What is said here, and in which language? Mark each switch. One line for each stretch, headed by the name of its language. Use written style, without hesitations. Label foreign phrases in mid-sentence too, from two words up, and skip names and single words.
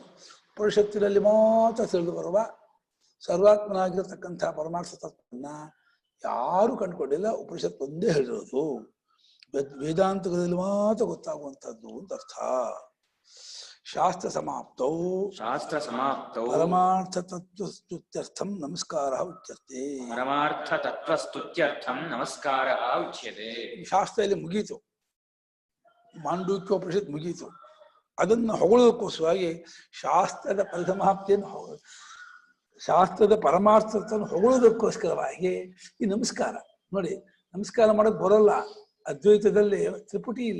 Kannada: ಉಪನಿಷತ್ತಿನಲ್ಲಿ ಮಾತ್ರ ತಿಳಿದು ಬರುವ ಸರ್ವಾತ್ಮನಾಗಿರತಕ್ಕಂತಹ ಪರಮಾರ್ಥ ತತ್ವವನ್ನ ಯಾರು ಕಂಡುಕೊಂಡಿಲ್ಲ. ಉಪನಿಷತ್ ಒಂದೇ ಹೇಳಿರೋದು. ವೇದಾಂತಗಳಲ್ಲಿ ಮಾತ್ರ ಗೊತ್ತಾಗುವಂಥದ್ದು ಅಂತ ಅರ್ಥ.
Sanskrit: ಶಾಸ್ತ್ರ ಸಮಾಪ್ತೌ ಪರಮಾರ್ಥ ತತ್ವಸ್ತುತ್ಯರ್ಥಂ ನಮಸ್ಕಾರಃ ಉಚ್ಯತೆ. ಪರಮಾರ್ಥ ತತ್ವಸ್ತುತ್ಯರ್ಥಂ ನಮಸ್ಕಾರಃ ಉಚ್ಯತೆ.
Kannada: ಶಾಸ್ತ್ರ ಇಲ್ಲಿ ಮುಗೀತು, ಮಾಂಡೂಕ್ಯೋಪನಿಷತ್ ಮುಗೀತು. ಅದನ್ನು ಹೊಗಳೋದಕ್ಕೋಸ್ಕರವಾಗಿ ಶಾಸ್ತ್ರದ ಪರಿಸಮಾಪ್ತಿಯನ್ನು, ಶಾಸ್ತ್ರದ ಪರಮಾರ್ಥವನ್ನು ಹೊಗಳೋದಕ್ಕೋಸ್ಕರವಾಗಿ ಈ ನಮಸ್ಕಾರ ನೋಡಿ. ನಮಸ್ಕಾರ ಮಾಡೋಕೆ ಬರೋಲ್ಲ, ಅದ್ವೈತದಲ್ಲಿ ತ್ರಿಪುಟಿ ಇಲ್ಲ.